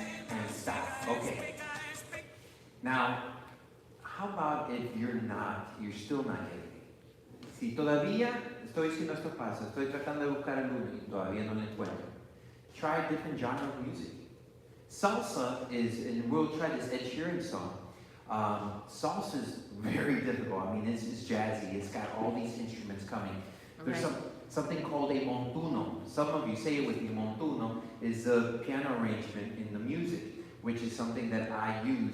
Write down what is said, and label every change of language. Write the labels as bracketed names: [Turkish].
[English] And stop. Okay. Now, how about if you're still not getting it? [Spanish] Si todavía estoy haciendo estos pasos, estoy tratando de buscar el uno y todavía no lo encuentro. [English] Try a different genre of music. Salsa is, and we'll try this Ed Sheeran song. Salsa is very difficult. I mean, it's jazzy. It's got all these instruments coming. There's something called a montuno. Some of you say it with me. Montuno is the piano arrangement in the music, which is something that I use.